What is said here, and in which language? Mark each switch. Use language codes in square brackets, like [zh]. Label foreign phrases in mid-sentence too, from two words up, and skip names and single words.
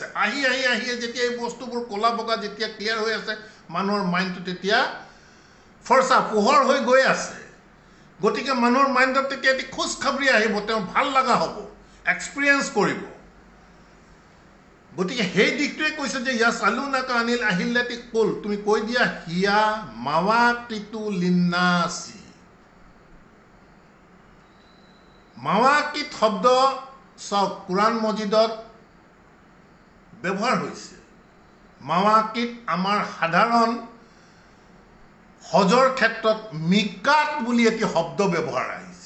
[as] আহি যেতিয়া এই বস্তুবোৰ ক'লা বগা যেতিয়া ক্লিয়াৰ হৈ আছে, মানুহৰ মাইণ্ডটো তেতিয়া ফৰ্চা পোহৰ হৈ গৈ আছে। গতিকে মানুহৰ মাইণ্ডত তেতিয়া এটি খুচখবৰি আহিব, তেওঁ ভাল লগা হ'ব, এক্সপিৰিয়েঞ্চ কৰিব। গতিকে সেই দিশটোৱে কৈছে যে [ar] يسألونك عن الأهلة قل, [as] তুমি কৈ দিয়া [ar] هي مواقيت للناس. [as] মাৱাকিত শব্দ চাওক, কোৰাণ মজিদত ব্যৱহাৰ হৈছে। মাৱাকিত আমাৰ সাধাৰণ হজৰ ক্ষেত্ৰত মিকাত বুলি এটি শব্দ ব্যৱহাৰ আহিছে।